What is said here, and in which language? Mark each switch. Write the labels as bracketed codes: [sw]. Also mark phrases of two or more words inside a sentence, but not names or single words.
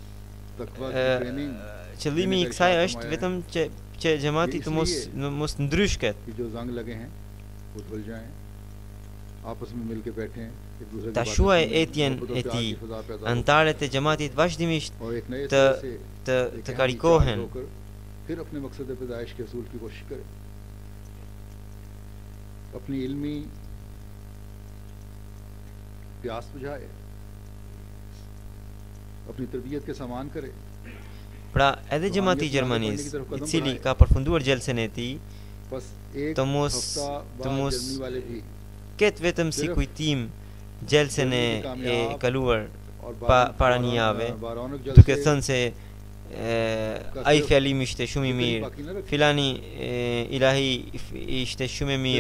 [sq] Qëllimi i kësaj është vetëm që xhamati të mos ndryshket. Ta shuaj etjen e tij, antarët e xhamatit vazhdimisht të karikohen. [ur] پھر اپنے مقصد پیدائش کے حصول کی کوشش کرے، اپنی علمی پیاس بجھائے، اپنی تربیت کے سامان کرے. [sq] Pra edhe xhamati i Gjermanisë, i cili ka përfunduar gjelsen e tij, të mos ketë vetëm si kujtim gjelsen e kaluar para një jave, duke thënë se ai fjalimi ishte shumë i mirë, filani ilahi ishte shumë i mirë.